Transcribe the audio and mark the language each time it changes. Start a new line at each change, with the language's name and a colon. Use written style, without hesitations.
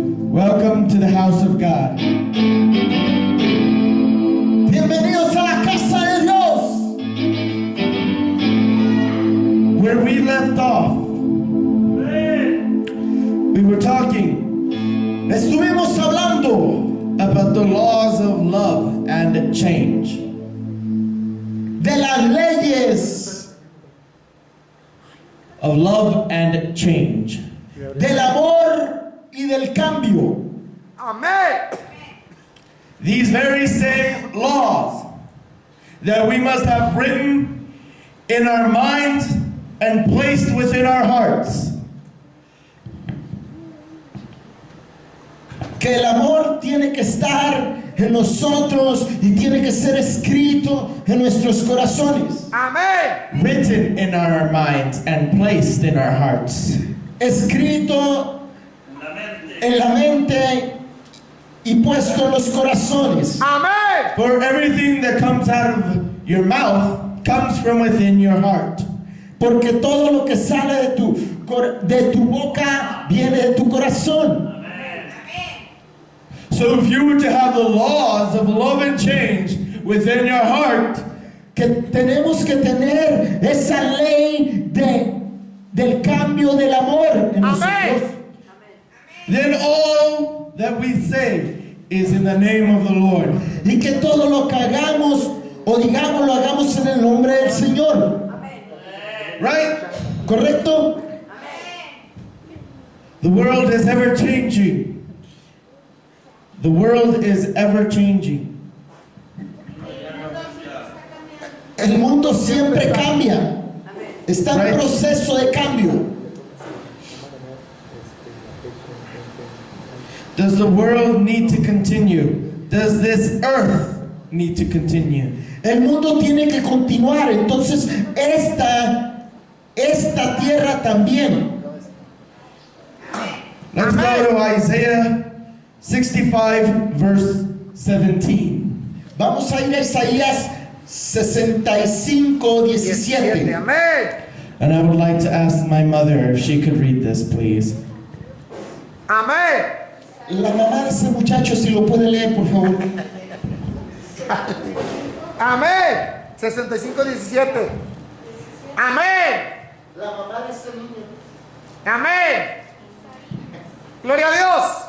English: Welcome to the house of God.
Spanish: Bienvenidos a la casa de Dios.
English: Where we left off, we were talking
Spanish: Estuvimos hablando
English: about the laws of love and change.
Spanish: de las leyes
English: Of love and change.
Spanish: del amor y del cambio. Amén.
English: These very same laws that we must have written in our minds and placed within our hearts.
Spanish: Que el amor tiene que estar en nosotros y tiene que ser escrito en nuestros corazones. Amén.
English: Written in our minds and placed in our hearts.
Spanish: Escrito en la mente y puesto en los corazones. Amén.
English: For everything that comes out of your mouth comes from within your heart.
Spanish: Porque todo lo que sale de tu boca viene de tu corazón.
English: So if you were to have the laws of love and change within your heart,
Spanish: Que tenemos que tener esa ley del cambio del amor en nosotros.
English: then all that we say is in the name of the Lord.
Spanish: Y que todo lo que hagamos o digamos lo hagamos en el nombre del Señor.
English: Right?
Spanish: ¿Correcto?
English: The world is ever changing. The world is ever changing.
Spanish: El mundo siempre cambia. Está en proceso de cambio.
English: Does the world need to continue? Does this earth need to continue?
Spanish: El mundo tiene que continuar. Entonces esta tierra también.
English: Let's go to Isaiah 65 verse 17.
Spanish: Vamos a ir a Isaías 65:17. Amén.
English: And I would like to ask my mother if she could read this, please.
Spanish: Amén. La mamá de ese muchacho, si lo puede leer, por favor. Amén. 65:17. Amén. La mamá de ese niño. Amén. Gloria a Dios.